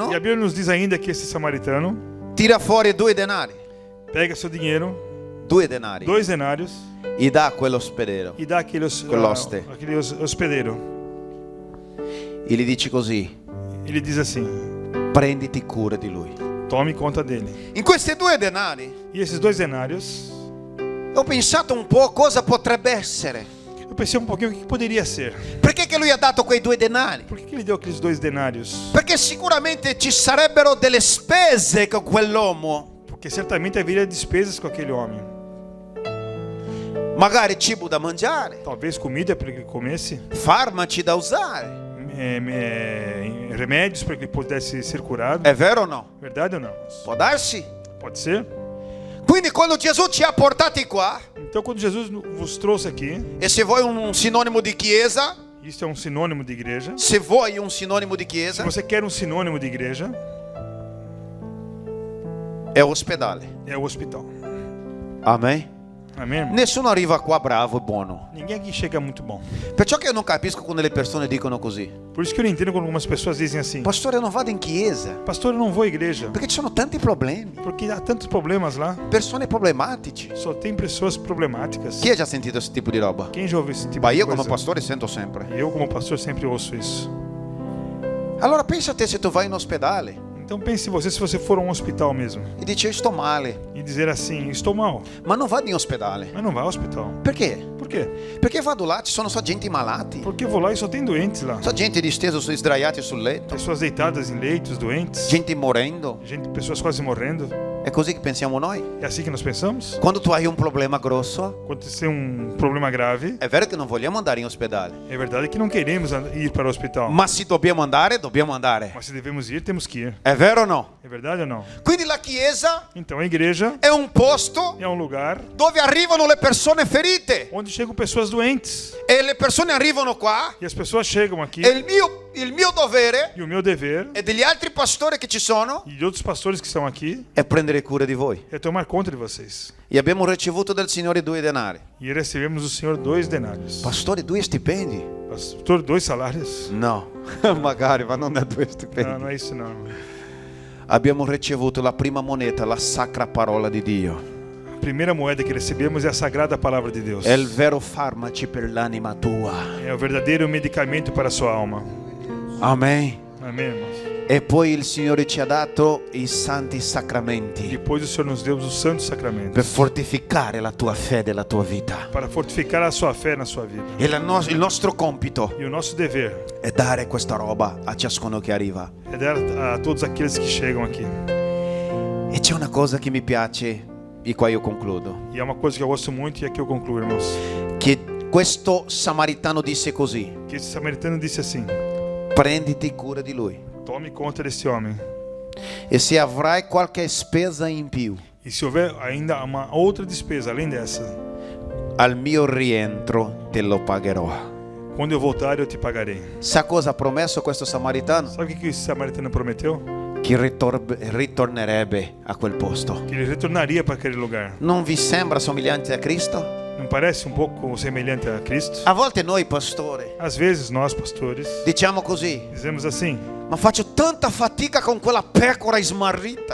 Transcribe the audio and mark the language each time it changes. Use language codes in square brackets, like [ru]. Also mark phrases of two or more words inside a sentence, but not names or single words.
[pt] a Bíblia nos diz ainda que esse samaritano [it] tira fuori 2 denari, [pt] pega seu dinheiro, [it] 2 denari, [pt] 2 denários, [it] e dà a quell'ospedero [pt] e dá aquele [it] Quell'oste. [pt] aquele hospedeiro. [it] e gli dice così: [pt] Ele diz assim: [it] prenditi cura di lui. [pt] tome conta dele. [it] In questi 2 denari [pt] E esses 2 denários, [it] ho pensato un po' cosa potrebbe essere. [pt] eu pensei um pouquinho o que poderia ser. [it] Perché che lui ha dato quei 2 denari? [pt] Por que ele deu aqueles 2 denários? [it] Perché sicuramente ci sarebbero delle spese con quell'uomo, [pt] Porque certamente haveria despesas com aquele homem. [it] magari cibo da mangiare, [pt] Talvez comida para que ele comesse, [it] farmaci da usare. [pt] remédios para que ele pudesse ser curado. [it] È vero o no? [pt] Verdade ou não? [it] Può darsi. [pt] Pode ser? [it] Quindi quando Gesù ci ha portati qua, [pt] Então, quando Jesus vos trouxe aqui, [it] e se vuoi un sinonimo di chiesa, [pt] isso é um sinônimo de igreja. [it] se vuoi un sinonimo di [pt] Se [it] chiesa, [pt] você quer um sinônimo de igreja, [it] è ospedale. [pt] é o hospital. [it] Amen. [pt] Amém, irmão? [it] Nessuno arriva qua bravo e buono. [pt] Ninguém aqui chega muito bom. [it] Perciò che io non capisco quando le persone dicono così: [pt] Por isso que eu não entendo quando algumas pessoas dizem assim: [it] pastore, eu non vado in chiesa [pt] pastor, eu não vou à igreja, [it] perché ci sono tanti problemi, [pt] porque há tantos problemas lá. [it] persone problematici. [pt] Só tem pessoas problemáticas. [it] Chi ha già sentito questo tipo di roba? [pt] Quem já ouviu esse tipo [it] Ma [pt] de [it] io come [pt] coisa? [it] pastore sento sempre. [pt] Eu, como pastor, sempre ouço isso. [it] Allora pensa a te se tu vai in ospedale [pt] Então pense você se você for a um hospital mesmo [it] e dici: io sto male, [pt] e dizer assim: estou mal, [it] ma non vado in ospedale. [pt] mas não vá ao hospital. [it] Perché? [pt] Por quê? [it] Perché vado là, ci sono só gente malati, [pt] Porque eu vou lá e só tem doentes lá. [it] só gente disteso, sdraiati sul letto, [pt] Pessoas deitadas em leitos, doentes, [it] gente morendo. [pt] pessoas quase morrendo. [it] È così che pensiamo noi. [pt] É assim que nós pensamos? [it] Quando tu hai un problema grosso, [pt] Quando você tem um problema grave, [it] è vero che non vogliamo andare in ospedale, [pt] é verdade que não queremos ir para o hospital. [it] ma se dobbiamo andare, dobbiamo andare. [pt] Mas se devemos ir, temos que ir. [it] È vero o no? [pt] É verdade ou não? [it] Quindi la chiesa [pt] Então a igreja [it] è un posto [pt] é um lugar [it] dove arrivano le persone ferite [pt] onde chegam pessoas doentes. [it] e le persone arrivano qua [pt] E as pessoas chegam aqui. [it] e il mio dovere [pt] E o meu dever [it] e degli altri pastori che ci sono [pt] e de outros pastores que estão aqui [it] è prendere cura di voi. [pt] é tomar conta de vocês. [it] E abbiamo ricevuto dal Signore 2 denari. [pt] E recebemos do Senhor 2 denários. [it] Pastore, 2 stipendi? [pt] Pastor, 2 salários? [it] No, magari, ma non da 2 stipendi. [pt] Não, não é isso não. [it] abbiamo ricevuto la prima moneta, la sacra parola di Dio. [pt] A primeira moeda que recebemos é a sagrada palavra de Deus. [it] È il vero farmaci per l'anima tua. [pt] É o verdadeiro medicamento para a sua alma. [it] Amen. [pt] Amém, irmãos? [it] E poi il Signore ci ha dato i santi sacramenti [pt] Depois o Senhor nos deu os santos sacramentos [it] per fortificare la tua fede e la tua vita. [pt] para fortificar a sua fé na sua vida. [it] E il nostro compito [pt] E o nosso dever [it] è dare questa roba a ciascuno che arriva. [pt] é dar a todos aqueles que chegam aqui. [it] E c'è una cosa che mi piace, e qua io concludo, [pt] E é uma coisa que eu gosto muito e aqui eu concluo, irmãos. [it] che questo samaritano disse così: [pt] Que esse samaritano disse assim: [it] prenditi cura di lui. [pt] tome conta desse homem. [it] E se avrai qualche spesa in più, [pt] E se houver ainda uma outra despesa além dessa, [it] al mio rientro te lo pagherò. [pt] quando eu voltar eu te pagarei. [it] Sa cosa ha promesso questo samaritano? [pt] Sabe o que esse samaritano prometeu? [it] Che ritornerebbe a quel posto. [pt] Que ele retornaria para aquele lugar. [it] Non vi sembra somigliante a Cristo? [pt] Não parece um pouco semelhante a Cristo? [it] A volte noi pastori [pt] Às vezes nós, pastores, [it] diciamo così: [pt] dizemos assim: [it] ma faccio tanta fatica con quella pecora smarrita.